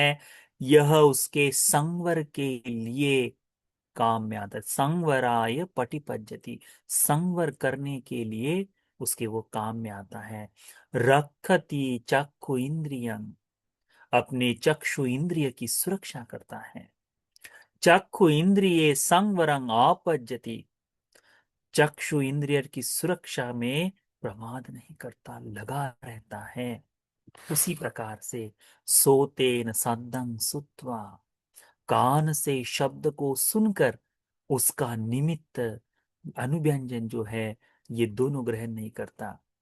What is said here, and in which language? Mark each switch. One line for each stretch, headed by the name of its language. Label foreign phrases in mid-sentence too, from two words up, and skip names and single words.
Hindi: यह उसके संवर के लिए काम में आता है।
Pali: संवराय पटिपज्जति,
Hindi: संवर करने के लिए उसके वो काम में आता है।
Pali: रखति चक्षु इंद्रियं,
Hindi: अपने चक्षु इंद्रिय की सुरक्षा करता है।
Pali: चक्षु इंद्रिये संवरं आपज्जति,
Hindi: चक्षु इंद्रिय की सुरक्षा में प्रमाद नहीं करता, लगा रहता है। उसी प्रकार से
Pali: सोतेन सद्दं सुत्वा,
Hindi: कान से शब्द को सुनकर उसका निमित्त अनुव्यंजन जो है ये दोनों ग्रहण नहीं करता।